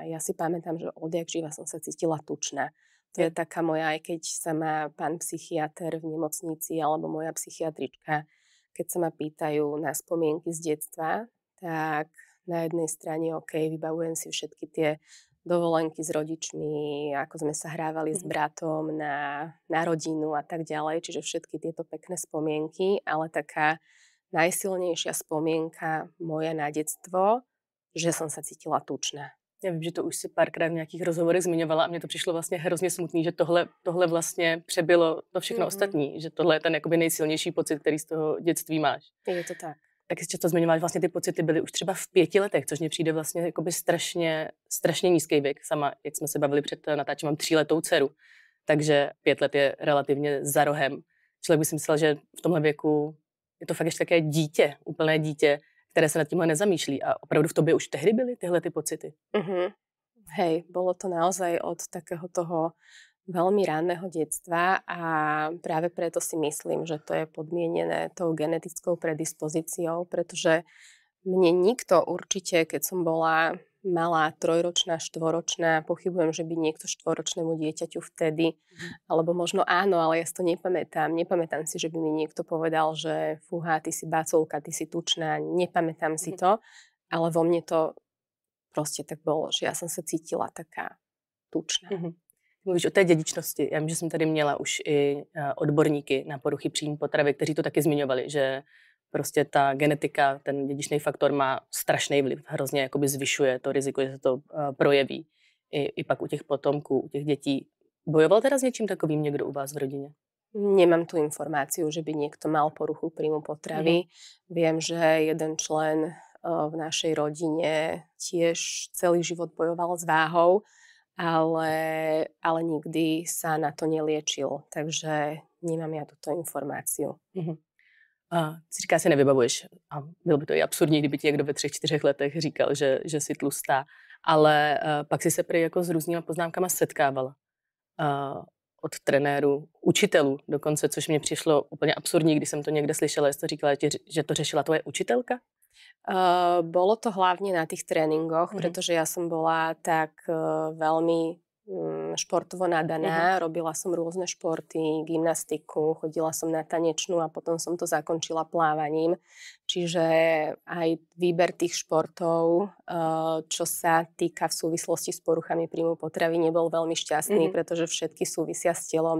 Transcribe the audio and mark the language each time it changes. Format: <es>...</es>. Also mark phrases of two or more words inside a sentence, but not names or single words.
<sk>Ja si pamätám, že odjak živa som sa cítila tučná. To je taká moja, aj keď sa ma pán psychiater v nemocnici alebo moja psychiatrička, keď sa ma pýtajú na spomienky z detstva, tak na jednej strane vybavujem si všetky tie dovolenky s rodičmi, ako sme sa hrávali s bratom na rodinu a tak ďalej, čiže všetky tieto pekné spomienky, ale taká najsilnejšia spomienka moja na detstvo, že som sa cítila tučná.</sk> <cs>Já vím, že to už si párkrát v nějakých rozhovorech zmiňovala a mně to přišlo vlastně hrozně smutný, že tohle vlastně přebylo to všechno ostatní, že tohle je ten jakoby nejsilnější pocit, který z toho dětství máš. Je to tak. Tak si často zmiňovala, že vlastně ty pocity byly už třeba v 5 letech, což mně přijde vlastně jakoby strašně nízký věk. Sama, jak jsme se bavili před natáčením, mám 3letou dceru, takže 5 let je relativně za rohem. Člověk by si myslel, že v tomhle věku je to fakt ještě také dítě, úplné dítě, které sa nad tímhle nezamýšlí. A opravdu v tobě už tehdy byly tyhle ty pocity?</cs> <sk>Hej, bolo to naozaj od takého toho veľmi ranného detstva a práve preto si myslím, že to je podmienené tou genetickou predispozíciou, pretože mne nikto určite, keď som bola malá, 3-ročná, 4-ročná, pochybujem, že by niekto 4-ročnému dieťaťu vtedy, alebo možno áno, ale ja si to nepamätám. Nepamätám si, že by mi niekto povedal, že fúha, ty si baculka, ty si tučná, nepamätám si to, ale vo mne to proste tak bolo, že ja som sa cítila taká tučná.</sk> <cs>Mluvíš o té dědičnosti. Já vím, že jsem tady měla už i odborníky na poruchy příjmu potravy, kteří to taky zmiňovali, že prostě ta genetika, ten dědičný faktor má strašný vliv, hrozně jakoby zvyšuje to riziko, že se to projeví i pak u těch potomků, u těch dětí. Bojoval teda s něčím takovým někdo u vás v rodině?</cs> <sk>Nemám tu informáciu, že by niekto mal poruchu príjmu potravy. Viem, že jeden člen v našej rodine tiež celý život bojoval s váhou, ale nikdy sa na to neliečil, takže nemám ja túto informáciu.</sk> <cs>A si říká, si nevybavuješ. A bylo by to i absurdní, kdyby ti někdo ve 3-4 letech říkal, že jsi tlustá. Ale pak si se prý jako s různýma poznámkama setkávala. Od trenérů, učitelů dokonce, což mě přišlo úplně absurdní, když jsem to někde slyšela, jsi to říkala, že to řešila tvoje učitelka?</cs> <sk>Bolo to hlavne na tých tréningoch, pretože ja som bola tak veľmi športovo nadaná, robila som rôzne športy, gymnastiku, chodila som na tanečnú a potom som to zakončila plávaním. Čiže aj výber tých športov, čo sa týka v súvislosti s poruchami príjmu potravy, nebol veľmi šťastný, pretože všetky súvisia s telom.</sk>